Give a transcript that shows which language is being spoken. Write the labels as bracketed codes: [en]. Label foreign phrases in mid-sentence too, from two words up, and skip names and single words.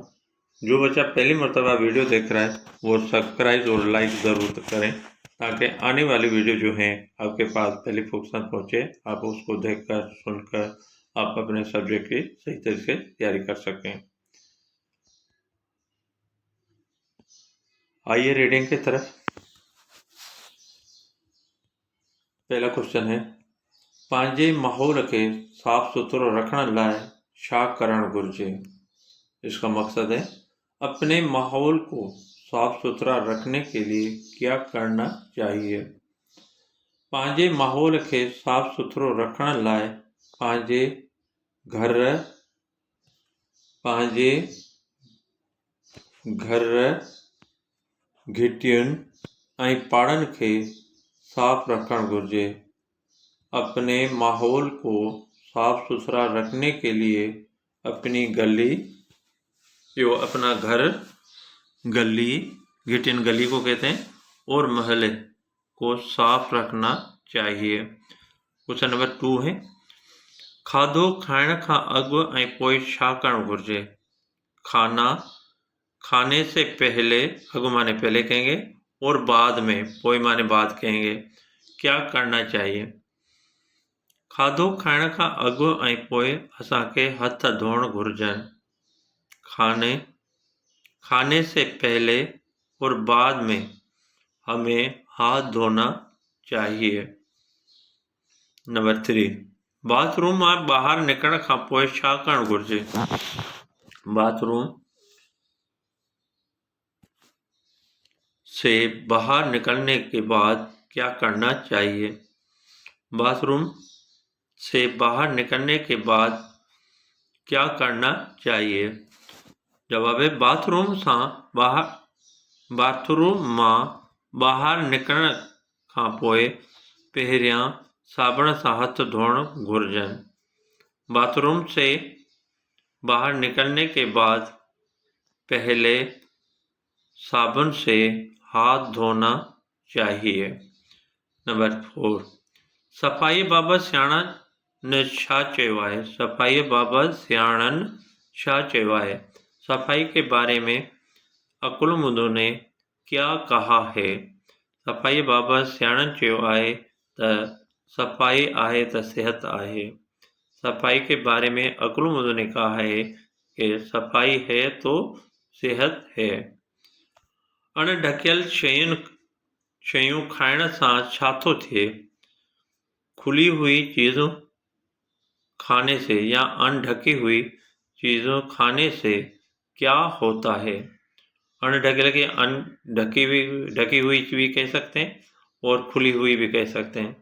[hi] जो बच्चा पहली मरतबा वीडियो देख रहा है वो सब्सक्राइब और लाइक ज़रूर करें, ताकि आने वाली वीडियो जो हैं आपके पास पहली फुर्सत पहुँचे, आप उसको देखकर सुनकर आप अपने सब्जेक्ट की सही तरीके से तैयारी कर सकें। आइए रीडिंग की तरफ। पहला क्वेश्चन है, पंहिंजे माहौल के साफ सुथरो रखण लाइ छा करण घुर्जे। इसका मकसद है अपने माहौल को साफ सुथरा रखने के लिए क्या करना चाहिए। [sd] पंहिंजे माहौल के साफ सुथरो रखण लाइ पंहिंजे घर घिटियुनि ऐं पाड़नि खे साफ रखण घुर्जे। [hi] अपने माहौल को साफ सुथरा रखने के लिए अपनी गली अपना घर, गली घिटिन गली को कहते हैं, और महल को साफ रखना चाहिए। [en] question number [hi] 2 है, [sd] खाधो खाइण खां अॻु ऐं पोइ छा करणु घुर्जे। [hi] खाने से पहले, अॻु माने पहले कहेंगे, और बाद में, पोइ माने बाद कहेंगे, क्या करना चाहिए। [sd] खाधो खाइण खां अॻु ऐं पोइ असांखे हथ धोअण घुर्जनि। [hi] खाने से पहले और बाद में हमें हाथ धोना चाहिए। [sd] नंबर 3, बाथरूम मां ॿाहिरि निकिरण खां पोइ छा करणु घुर्जे। [hi] बाथरूम से बाहर निकलने के बाद क्या करना चाहिए। बाथरूम से बाहर निकलने के बाद क्या करना चाहिए। जवाब है, [sd] बाथरूम मां ॿाहिरि निकिरण खां पोइ पहिरियां साबुण सां हथ धोअण घुर्जनि। [hi] बाथरूम से बाहर निकलने के बाद पहले साबुन से हाथ धोना चाहिए। नंबर 4, [sd] सफ़ाई बाबति सियाणनि छा चयो आहे। सफ़ाई बाबति सियाणनि छा चयो आहे। [hi] सफाई के बारे में अकुलमंदों ने क्या कहा है। [sd] सफ़ाई बाबति सियाणनि चयो आहे त सफ़ाई आहे त सेहत आहे। [hi] सफाई के बारे में अकुलमंदों ने कहा है कि सफाई है तो सेहत है। [sd] अणढकियल शयूं खाइण सां छा थो थिए। [hi] खुली हुई चीज़ों खाने से या अनढकी हुई चीज़ों खाने से क्या होता है। अनढकियल के ढकी हुई भी कह सकते हैं और खुली हुई भी कह सकते हैं।